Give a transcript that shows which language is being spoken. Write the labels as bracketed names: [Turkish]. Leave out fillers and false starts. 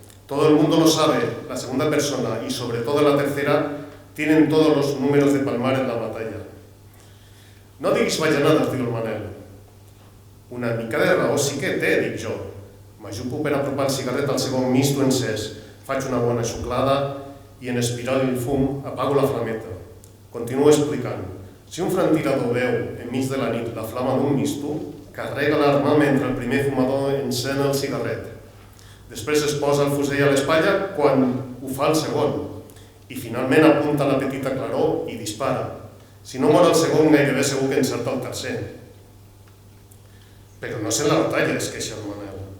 [Spanish] Todo el mundo lo sabe, la segunda persona y sobre todo la tercera tienen todos los números de palmar en la batalla. [Catalan] No diguis bajanades, diu el Manel. Una mica de raó sí que té, dic jo. M'ajupo per apropar el cigarret al segon misto encès, faig una bona xuclada i en espiral el fum apago la flameta. Continuo explicant. Si un frantirador veu enmig de la nit la flama d'un misto, carrega l'arma mentre el primer fumador encén el cigarret. Després es posa el fusell a l'espatlla quan ho fa el segon i finalment apunta la petita claror i dispara. Si no mor el segon, gairebé segur que encerta el tercer. [Spanish] Pero no es en la batalla, es que el Manel.